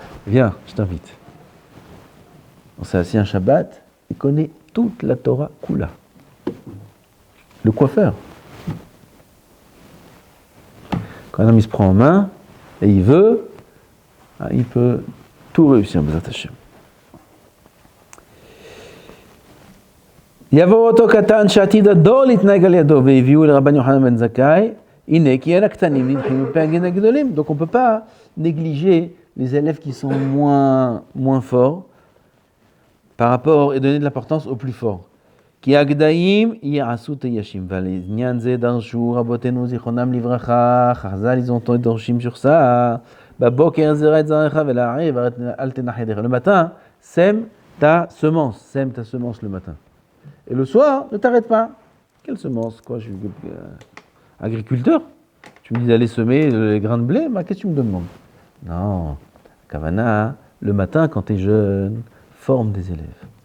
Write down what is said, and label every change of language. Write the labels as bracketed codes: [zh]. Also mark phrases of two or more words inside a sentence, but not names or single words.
[fr] Viens, je t'invite. On s'est assis un Shabbat, il connaît toute la [he] תורה כולה. [fr] Le coiffeur. Quand un homme il se prend en main, et il veut, il peut tout réussir, [he] בעזרת השם. יבוא אותו קטן שעתיד הדור להתנהג על ידו והביאו לרבן יוחנן בן זכאי, הנה כי אין הקטנים נדחים מפני הגדולים. [fr] Donc on ne peut pas négliger les élèves qui sont moins forts par rapport et donner de l'importance aux plus forts. [he] כי הגדיים יעשו תיישים, ולעניין זה דרשו רבותינו זיכרונם לברכה, חז"ל [fr] ils ont [he] דורשים [fr] sur ça, [he] בבוקר זרע את זרעך ולערב אל תנח ידיך. [fr] Le matin, sème ta semence le matin. Et le soir, ne t'arrête pas. Quelle semence? Quoi, je suis agriculteur? Tu me dis d'aller semer les grains de blé? Bah, qu'est-ce que tu me demandes? Non, Kavana, le matin, quand tu es jeune, forme des élèves.